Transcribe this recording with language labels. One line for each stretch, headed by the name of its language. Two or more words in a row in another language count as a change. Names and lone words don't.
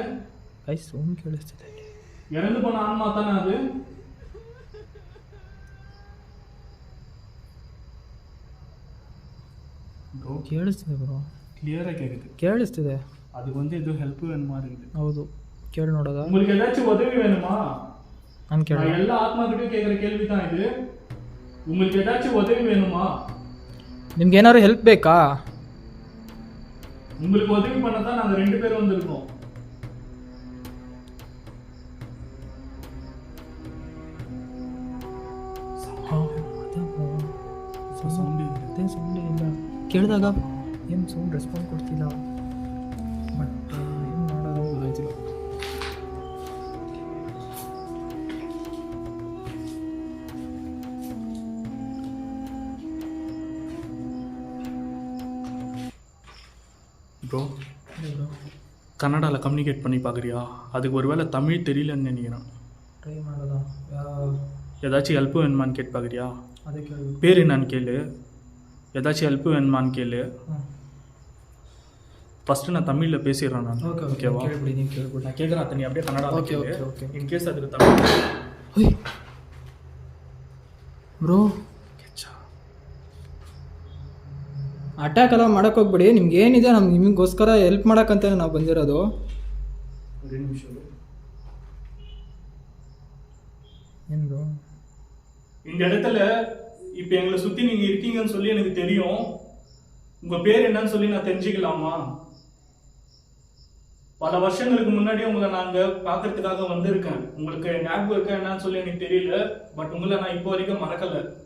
Kannada: ಕೈ ಸೌಂಡ್ ಕೇಳಿಸ್ತಿದೆ.
Tamil: இறந்து போன ஆன்மா தானே அது? ப்ரோ
Kannada: ಕೇಳಿಸ್ತಿದೆ ಬ್ರೋ,
Tamil: கிளியராக கேட்குது.
Kannada: ಕೇಳಿಸ್ತಿದೆ.
Tamil: அதுக்கு வந்து ஏதோ ஹெல்ப் வேணுமா இருக்குது.
Kannada: ಹೌದು, ಕೇಳಿ ನೋಡೋದಾ?
Tamil: உங்களுக்கு ஏதாச்சும் உதவி வேணுமா?
Kannada: ನಾನು ಕೇಳ.
Tamil: நான் எல்லா ஆத்மாக்கிட்டையும் கேட்குற கேள்வி தான் இது. உங்களுக்கு ஏதாச்சும் உதவி வேணுமா?
Kannada: ನಿಮ್ಗೆ ಏನಾದ್ರು ಹೆಲ್ಪ್ ಬೇಕಾ?
Tamil: உங்களுக்கு உதவி பண்ண தான் நாங்கள் 2 பேரும் வந்திருக்கோம்.
Kannada: ಸೌಂಡ್ ಇಲ್ಲ. ಕೇಳಿದಾಗ ಏನು
English: sound response
Kannada: ಕೊಡ್ತಿಲ್ಲ. ಬಟ್ ಏನು ಮಾಡೋದು ಗೊತ್ತಾಯ್ತಿಲ್ಲ.
Tamil: ப்ரோ கன்னடாவில் கம்யூனிகேட் பண்ணி பார்க்குறியா? அதுக்கு ஒரு வேளை தமிழ் தெரியலன்னு நினைக்கிறேன்.
Kannada: ட்ரை ಮಾಡೋದಾ?
Tamil: ஏதாச்சும் ஹெல்ப் வேணுமான்னு கேட்டு பார்க்குறியா?
Kannada: ಅದೇ ಕೇಳಿ.
Tamil: பேர் என்னன்னு கேளு. ஏதாச்சும் ஹெல்ப் வேணுமான்னு கேளு. ஃபஸ்ட்டு நான் தமிழில் பேசிடுறேன் நான். ஓகேவா?
Kannada: ಕೇಳ್ಬಿಡಿ, ನೀವು ಕೇಳ್ಬಿಡಿ.
Tamil: நான் கேட்குறேன், நீ அப்படியே கன்னடா.
English: okay okay okay.
Tamil: இன்கேஸ் அதுக்கு தமிழ்
Kannada: ಬ್ರೋ ಅಟ್ಯಾಕ್ ಎಲ್ಲ ಮಾಡೋಕೆ ಹೋಗ್ಬಿಡಿ. ನಿಮ್ಗೆ ಏನಿದೆ ನಿಮಗೋಸ್ಕರ ಹೆಲ್ಪ್ ಮಾಡೋಕ್ಕಂತಾನೆ ನಾವು ಬಂದಿರೋದು.
Tamil: ஒரு நிமிஷம்.
Kannada: ಏನು ಬ್ರೋ?
Tamil: இந்த இடத்துல இப்போ எங்களை சுற்றி நீங்கள் இருக்கீங்கன்னு சொல்லி எனக்கு தெரியும். உங்கள் பேர் என்னன்னு சொல்லி நான் தெரிஞ்சுக்கலாமா? பல வருஷங்களுக்கு முன்னாடி உங்களை நாங்கள் பார்க்கறதுக்காக வந்திருக்கேன். உங்களுக்கு ஞாபகம் இருக்கா என்னன்னு சொல்லி எனக்கு தெரியல. பட் உங்களை நான் இப்போ வரைக்கும் மறக்கலை.